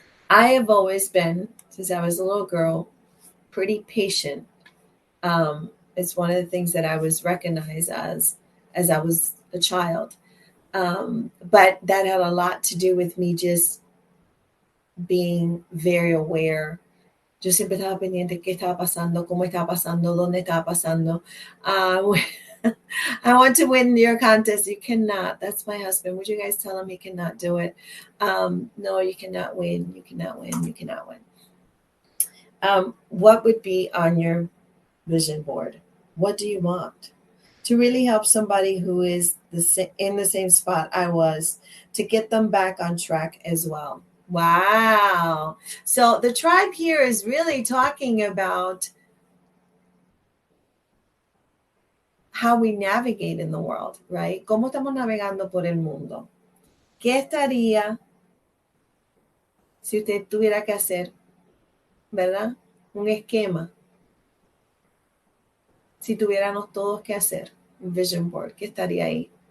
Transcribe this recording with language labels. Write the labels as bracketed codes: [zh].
[en] I have always been, since I was a little girl, pretty patient. It's one of the things that I was recognized as I was a child. But that had a lot to do with me just being very aware. [es] Yo siempre estaba pendiente qué estaba pasando, cómo estaba pasando, dónde estaba pasando. [en] I want to win your contest. You cannot. That's my husband. Would you guys tell him he cannot do it? No, you cannot win. You cannot win. You cannot win. What would be on your vision board? What do you want? To really help somebody who is in the same spot I was, to get them back on track as well. Wow. So the tribe here is really talking about how we navigate in the world, right? [es] ¿Cómo estamos navegando por el mundo? ¿Qué estaría si usted tuviera que hacer, verdad? Un esquema. Si tuviéramos todos que hacer un vision board, ¿qué estaría ahí?